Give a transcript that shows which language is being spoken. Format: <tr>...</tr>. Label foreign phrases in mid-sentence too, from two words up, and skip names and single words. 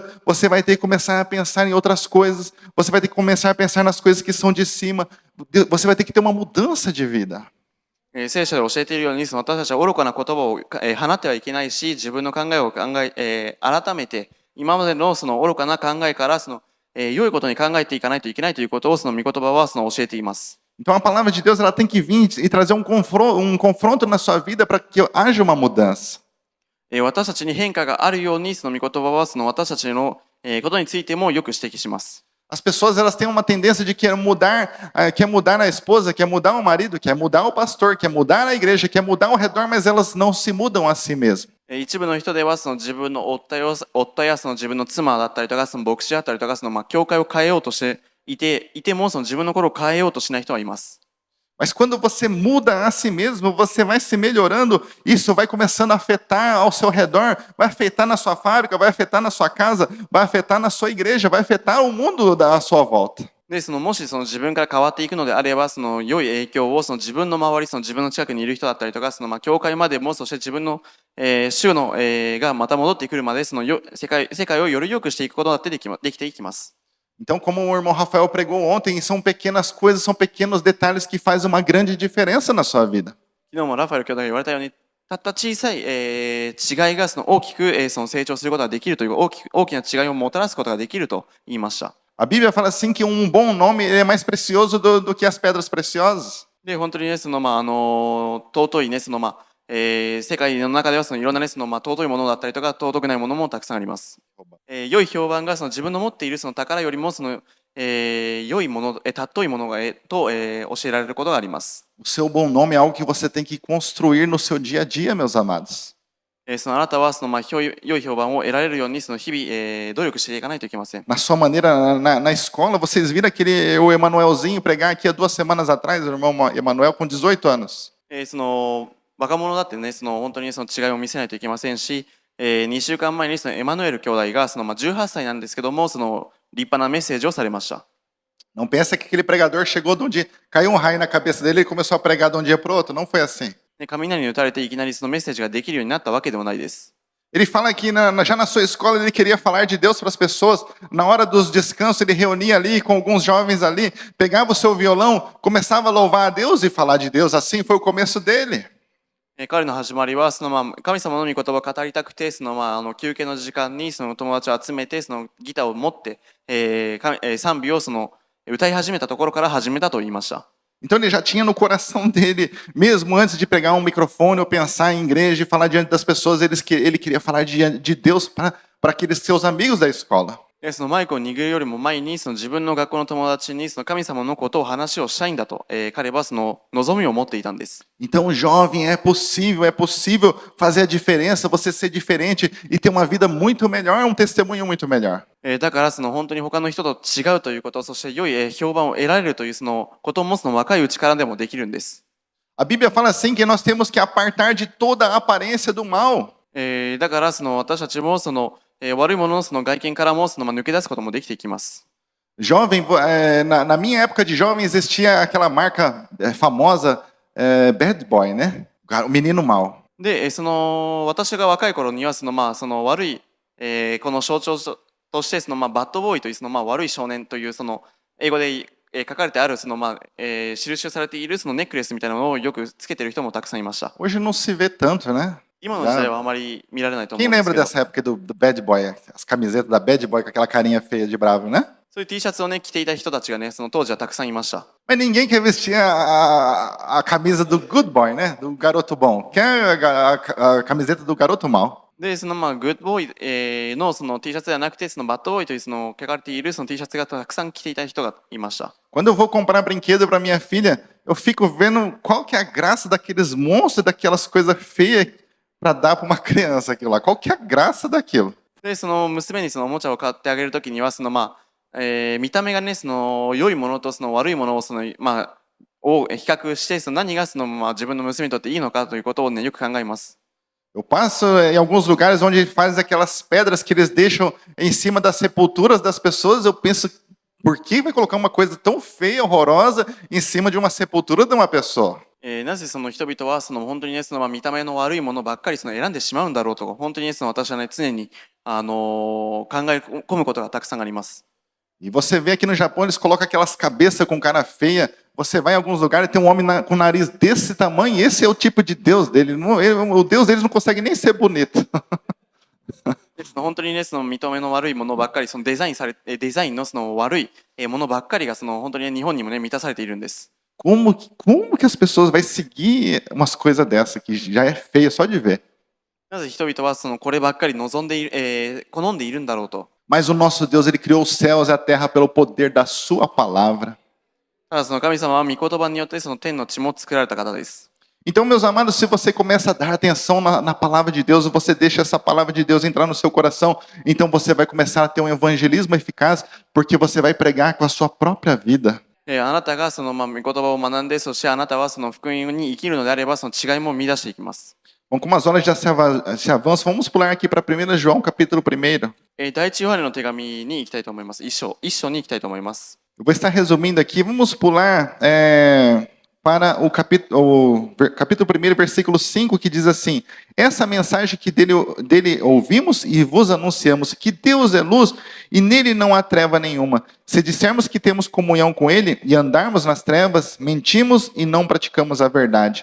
<pt>Você vai ter que começar a pensar em outras coisas. Você vai ter que começar a pensar nas coisas que são de cima. Você vai ter que ter uma mudança de vida.</pt> <ja>聖書で教えているように、その私たちは愚かな言葉を放ってはいけないし、自分の考えを改めて、今までのその愚かな考えから良いことに考えていかないといけないということを、その御言葉は教えています。</ja> <pt>Então a palavra de Deus ela tem que vir e trazer um confronto na sua vida para que haja uma mudança.</pt> <ja>私たちに変化があるように、その御言葉は私たちのことについてもよく指摘します。</ja> <pt>As pessoas elas têm uma tendência de querer mudar a esposa, quer mudar o marido, quer mudar o pastor, quer mudar a igreja, quer mudar ao redor, mas elas não se mudam a si mesmas.</pt> <ja>一部の人では自分の夫や自分の妻だったりとか、牧師だったりとか、教会を変えようとしていても、自分の心を変えようとしない人はいます。</ja> <pt>Mas quando você muda a si mesmo, você vai se melhorando, isso vai começando a afetar ao seu redor, vai afetar na sua fábrica, vai afetar na sua casa, vai afetar na sua igreja, vai afetar o mundo à sua volta.</pt> <ja>で、もし自分から変わっていくのであれば、良い影響を自分の周り、自分の近くにいる人だったりとか、教会までも、そして自分の、主の、がまた戻ってくるまで、世界をより良くしていくことだってできていきます。</ja> <pt>Então, como o irmão Rafael pregou ontem, são pequenas coisas, são pequenos detalhes que fazem uma grande diferença na sua vida.</pt> <ja>昨日もラファエル兄弟が言われたように、たった小さい、違いが大きく、成長することができるという大きな違いをもたらすことができると言いました。</ja> <pt>A Bíblia fala assim que bom nome é mais precioso do que as pedras preciosas.</pt> <ja>で、本当にね、尊いね、世界の中ではいろんなね、尊いものだったりとか、尊くないものもたくさんあります。良い評判が自分の持っている宝よりも良いもの、尊いものがと、教えられることがあります。</ja> <pt>O seu bom nome é algo que você tem que construir no seu dia a dia, meus amados.</pt> <ja>あなたは良い評判を得られるように日々、努力していかないといけません。</ja> <pt>Na sua maneira, na escola, vocês viram o Emanuelzinho pregar aqui há 2 semanas atrás, o irmão Emanuel com 18 anos.</pt> <ja>若者だってね、本当に違いを見せないといけませんし、2週間前にエマヌエル兄弟が18歳なんですけども、立派なメッセージをされました。</ja> <pt>Não pensa que aquele pregador chegou de um dia, caiu raio na cabeça dele e começou a pregar de um dia para o outro. Não foi assim.</pt> <ja>雷に打たれていきなりメッセージができるようになったわけでもないです。</ja> <pt>Ele fala que já na sua escola ele queria falar de Deus para as pessoas. Na hora dos descansos ele reunia ali com alguns jovens ali, pegava o seu violão, começava a louvar a Deus e falar de Deus. Assim foi o começo dele.</pt> <ja>彼の始まりは神様の御言葉を語りたくて休憩の時間に友達を集めてギターを持って、賛美を歌い始めたところから始めたと言いました。</ja> <pt>Então ele já tinha no coração dele, mesmo antes de pegar um microfone ou pensar em igreja e falar diante das pessoas, ele queria falar de Deus para aqueles seus amigos da escola.</pt> <ja>マイクを握るよりも前に自分の学校の友達に神様のことを話をしたいんだと、彼は望みを持っていたんです。</ja> <pt>Então, jovem, é possível fazer a diferença, você ser diferente e ter uma vida muito melhor, um testemunho muito melhor.</pt> <ja>だから本当に他の人と違うということ、そして良い評判を得られるということも若いうちからでもできるんです。</ja> <pt>A Bíblia fala assim que nós temos que apartar de toda a aparência do mal.</pt> <ja>だから私たちも悪いものの外見からも抜け出すこともできていきます。</ja> <pt>Jovem, na minha época de jovem existia aquela marca famosa Bad Boy, né? O menino mal.</pt> <ja>で、私が若い頃には悪い、この象徴としてバッドボーイという悪い少年という英語で書かれてある印されているネックレスみたいなのをよくつけてる人もたくさんいました。</ja> <pt>Hoje não se vê tanto, né?</pt> <ja>今の時代はあまり見られないと思</ja> <pt>Quem</pt> <ja>うんです</ja> <pt>lembra</pt> <ja>けど。</ja> <pt>dessa época do Bad Boy? As camisetas da Bad Boy com aquela carinha feia de bravo, né?</pt> <ja>そういう T シャツをね着ていた人たちがね当時はたくさんいました。</ja> <pt>Mas ninguém quer vestir a camisa do Good Boy, né? Do garoto bom. Quer a camiseta do garoto mal.</pt> <ja>でグッドボーイ、のT シャツではなくてバッドボーイという書かれているT シャツがたくさん着ていた人がいました。</ja> <pt>Quando eu vou comprar brinquedo para minha filha, eu fico vendo qual que é a graça daqueles monstros, daquelas coisas feias para dar para uma criança aquilo lá. Qual que é a graça daquilo?</pt> <ja>で娘におもちゃを買ってあげるときには見た目がね良いものと悪いものをを比較して、何が自分の娘にとっていいのかということをね、よく考えます。</ja> <pt>Eu passo em alguns lugares onde faz aquelas pedras que eles deixam em cima das sepulturas das pessoas. Eu penso, por que vai colocar uma coisa tão feia, horrorosa, em cima de uma sepultura de uma pessoa?</pt> <ja>なぜその人々は本当にね、見た目の悪いものばっかり選んでしまうんだろうと、本当にね、私はね、常に、考え込むことがたくさんあります。</ja> <pt>E você vê aqui no Japão, eles colocam aquelas cabeças com cara feia. Você vai em alguns lugares e tem um homem com nariz desse tamanho, e esse é o tipo de Deus dele. O Deus deles não consegue nem ser bonito.</pt> <ja>本当にね、見た目の悪いものばっかり、デザインの悪いものばっかりが本当にね、日本にもね、満たされているんです。</ja> <pt>Como que as pessoas vão seguir umas coisas dessa que já é feia só de ver?</pt> <ja>なぜ人々はこればっかり望んでいる、好んでいるんだろうと。</ja> <pt>Mas o nosso Deus, ele criou os céus e a terra pelo poder da sua palavra.</pt> <ja>ただ神様は御言葉によって天の地も作られた方です。</ja> <pt>Então, meus amados, se você começa a dar atenção na palavra de Deus, você deixa essa palavra de Deus entrar no seu coração, então você vai começar a ter um evangelismo eficaz, porque você vai pregar com a sua própria vida.</pt> <ja>あなたが御言葉を学んで、そしてあなたは福音に生きるのであれば、違いも見出していきます。</ja> <pt>Bom, como as horas já se avançam, vamos pular aqui para 1 João, capítulo 1.</pt> <ja>第一ヨハネの手紙に行きたいと思います。一章に行きたいと思います。</ja> <pt>Eu vou estar resumindo aqui, vamos pular para o capítulo 1, versículo 5, que diz assim: essa mensagem que dele ouvimos e vos anunciamos, que Deus é luz e nele não há treva nenhuma. Se dissermos que temos comunhão com ele e andarmos nas trevas, mentimos e não praticamos a verdade.</pt>